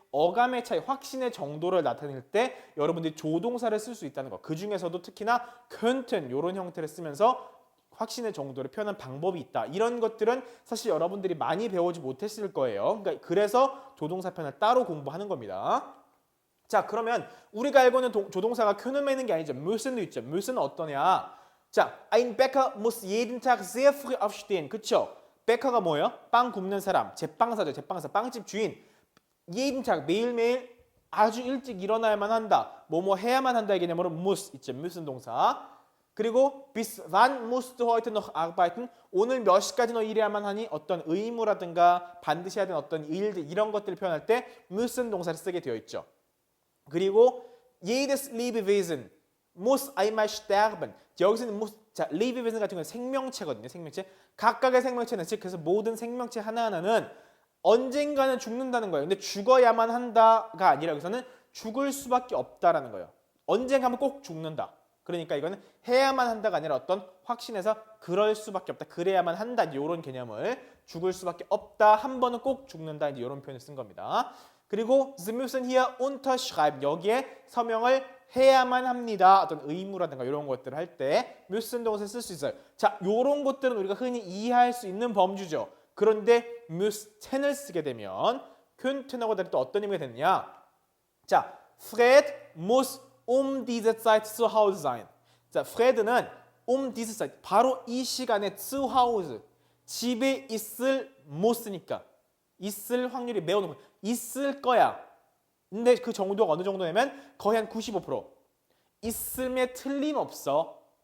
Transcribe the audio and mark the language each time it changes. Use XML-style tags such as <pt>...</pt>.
<ko>어감의 차이, 확신의 정도를 나타낼 때 여러분들이 조동사를 쓸 수 있다는 거. 그 중에서도 특히나 könnten 이런 형태를 쓰면서 확신의 정도를 표현한 방법이 있다. 이런 것들은 사실 여러분들이 많이 배우지 못했을 거예요. 그러니까 그래서 조동사 편을 따로 공부하는 겁니다. 자, 그러면 우리가 알고 있는 조동사가 können만 있는 게 아니죠. müssen도 있죠. müssen은 어떠냐?</ko> <de>자, ein Bäcker muss jeden Tag sehr früh aufstehen.</de> <ko>그쵸? 베커가 뭐예요? 빵 굽는 사람, 제빵사죠. 제빵사, 빵집 주인. jeden Tag, 매일매일 아주 일찍 일어나야만 한다. 뭐뭐 해야만 한다의 개념으로 muss 있죠. müssen 동사. 그리고</ko> <de>bis wann musst du heute noch arbeiten?</de> <ko>오늘 몇 시까지 너 일해야만 하니? 어떤 의무라든가 반드시 해야 되는 어떤 일들 이런 것들을 표현할 때 müssen 동사를 쓰게 되어 있죠. 그리고</ko> <de>jedes Lebewesen muss einmal sterben.</de> <ko>여기서는 muss, 자, Lebewesen 같은 경우는 생명체거든요. 생명체. 각각의 생명체는 즉 그래서 모든 생명체 하나하나는 언젠가는 죽는다는 거예요. 근데 죽어야만 한다가 아니라 여기서는 죽을 수밖에 없다라는 거예요. 언젠가 하면 꼭 죽는다. 그러니까 이거는 해야만 한다가 아니라 어떤 확신에서 그럴 수밖에 없다. 그래야만 한다. 이런 개념을 죽을 수밖에 없다. 한 번은 꼭 죽는다. 이제 이런 표현을 쓴 겁니다. 그리고</ko> <de>Sie müssen hier unterschreiben.</de> <ko>여기에 서명을 해야만 합니다. 어떤 의무라든가 이런 것들을 할 때 müssen 동사를 쓸 수 있어요. 자, 이런 것들은 우리가 흔히 이해할 수 있는 범주죠. 그런데 müssen을 쓰게 되면 könnten하고 다르게 또 어떤 의미가 되느냐?</ko> <de>자, Fred muss diese Zeit zu Hause sein.</de> <ko>자, Fred는 diese Zeit 바로 이 시간에 zu Hause 집에 있을 mus니까 있을 확률이 매우 높아. 있을 거야. 근데 그 정도가 어느 정도냐면 거의 한 95%. 있음에 틀림없어.</ko>